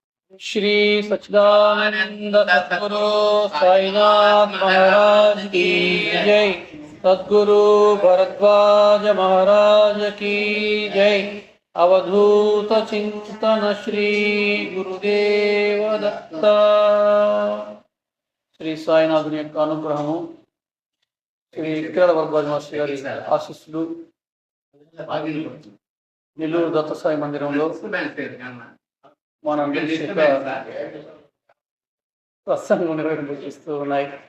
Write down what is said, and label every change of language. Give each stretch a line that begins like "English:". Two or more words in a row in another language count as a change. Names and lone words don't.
Hindi: श्री सच्चिदानंद सद्गुरु साईनाथ महाराज की जय। सद्गुरु भरद्वाज महाराज की जय। अवधूत चिंतन श्री गुरुदेव दत्त।
Telugu: श्री సాయినాథుని యొక్క అనుగ్రహము, శ్రీ కిరణ భరద్వాజ మాస్టర్ గారి ఆశీస్సులు నెల్లూరు దత్త సాయి మందిరంలో మనందరి ప్రసంగం నిర్వహిస్తూ ఉన్నాయి.